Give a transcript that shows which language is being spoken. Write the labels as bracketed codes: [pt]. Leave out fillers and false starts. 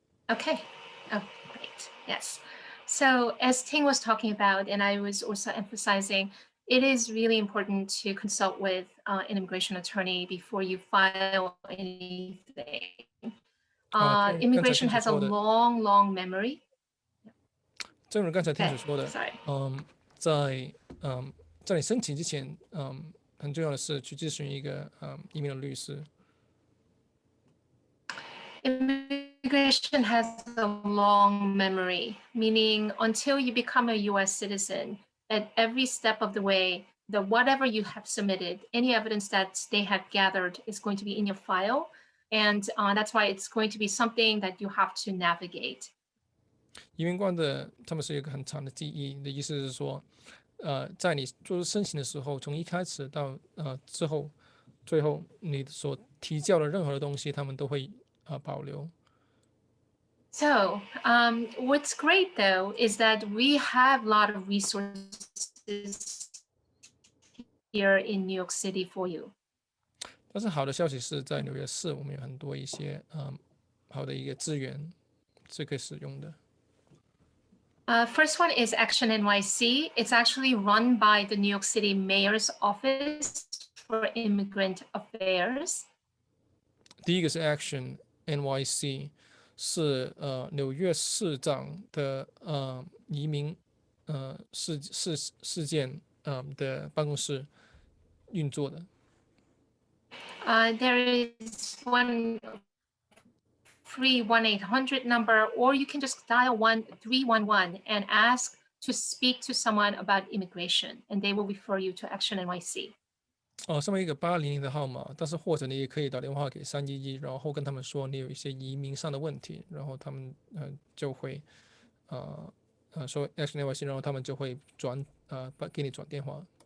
[en] Okay. Oh, great. Yes. So as Ting was talking about, and I was also emphasizing, it is really important to consult with an immigration attorney before you file anything. Immigration has a long, long memory. [zh] 正如刚才Ting所说的， [en] Sorry. [zh] 在你申请之前，很重要的是去咨询一个移民的律师。 [en] Immigration has a long memory, meaning until you become a US citizen, at every step of the way, whatever you have submitted, any evidence that they have gathered is going to be in your file. And that's why it's going to be something that you have to navigate. [zh] 移民官他们是一个很长的记忆。你的意思是说，在你做申请的时候，从一开始到最后你所提交的任何的东西，他们都会保留。 [en] So what's great though is that we have a lot of resources here in New York City for you. [zh] 但是好的消息是在纽约市，我们有很多一些好的一个资源是可以使用的。 [en] First one is Action NYC. It's actually run by the New York City Mayor's Office for Immigrant Affairs. [zh] 第一个是 Action NYC， 是纽约市长的移民事件的办公室运作的。 [en] There is one free 1-800 number, or you can just dial 1311 and ask to speak to someone about immigration, and they will refer you to Action NYC. [zh] 上面一个800的号码，但是或者你也可以打电话给311，然后跟他们说你有一些移民上的问题，然后他们就会说 Action NYC， 然后他们就会给你转电话。